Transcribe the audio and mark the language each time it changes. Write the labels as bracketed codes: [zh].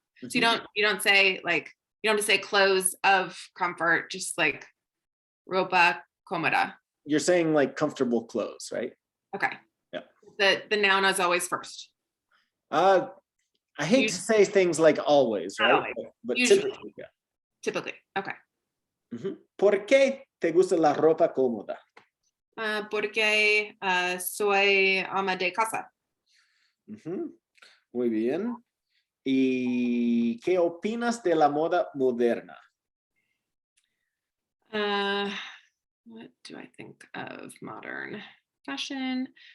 [en] So you don't say like, you don't have to say clothes of comfort, just like [es] ropa cómoda. [en] You're saying like comfortable clothes, right? Okay. Yeah. The noun is always first. I hate to say things like always, right? Always. But Usually. typically, yeah. Typically, okay. [es] ¿Por qué te gusta la ropa cómoda? Porque soy ama de casa. Muy bien. ¿Y qué opinas de la moda moderna? [en] What do I think of modern fashion?